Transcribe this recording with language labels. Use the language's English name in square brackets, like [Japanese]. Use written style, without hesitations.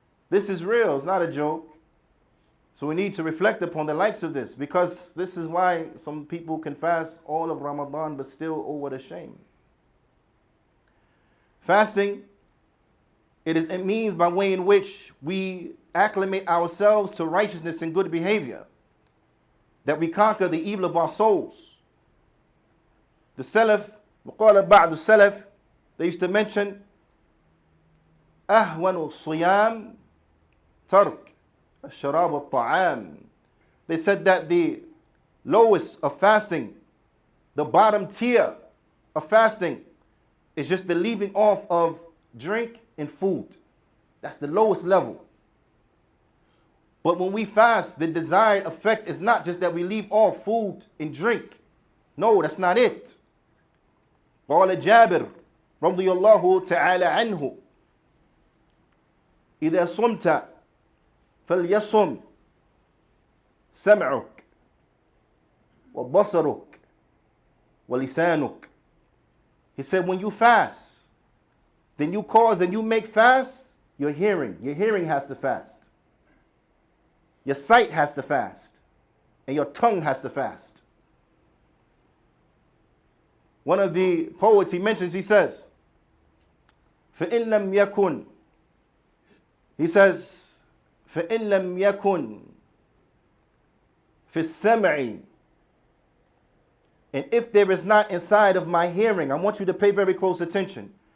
[English] This is real, it's not a joke. So we need to reflect upon the likes of this, because this is why some people can fast all of Ramadan but still, oh, what a shame. Fasting, it is a means by way in which we acclimate ourselves to righteousness and good behavior, that we conquer the evil of our souls. [Arabic] The Salaf, وقال بعض السلف, [English] they used to mention [Arabic] أهون الصيام ترك الشراب والطعام. [English] They said that the lowest of fasting, the bottom tier of fasting, is just the leaving off of drink and food. That's the lowest level. But when we fast, the desired effect is not just that we leave off food and drink. No, that's not it. [Arabic] قال جابر رضي الله تعالى عنه: إذا صمت فليصم سمعك وبصرك ولسانك. [English] He said, when you fast, then you cause and you make fast your hearing. Your hearing has to fast. Your sight has to fast. And your tongue has to fast. One of the poets, he mentions, he says, [Arabic] فَإِن لَمْ يَكُنْ, [English] he says, [Arabic] فَإِن لَمْ يَكُنْ فِي السَّمْعِ, [English] and if there is not inside of my hearing, I want you to pay very close attention.